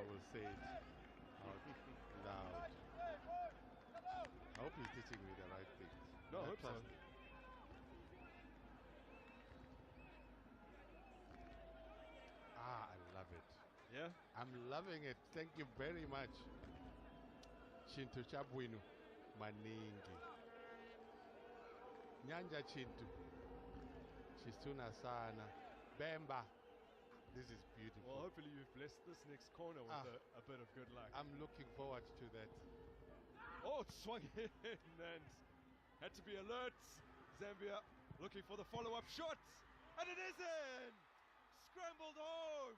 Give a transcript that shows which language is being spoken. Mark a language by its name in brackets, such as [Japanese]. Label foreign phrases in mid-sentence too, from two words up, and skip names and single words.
[English] say it out loud. I hope he's teaching me the right things. No, I hope so. trust him. I love it. Yeah? I'm loving it. Thank you very much. [Nyanja] Chintu chabwinu maningi. [Bemba] Nyanja Chintu. Chisuna sana. [English] Bemba. This is beautiful. Well, hopefully you've blessed this next corner with a bit of good luck. I'm looking forward to that. Oh, it swung in and had to be alert. Zambia looking for the follow-up shot. And it is in! Scrambled home.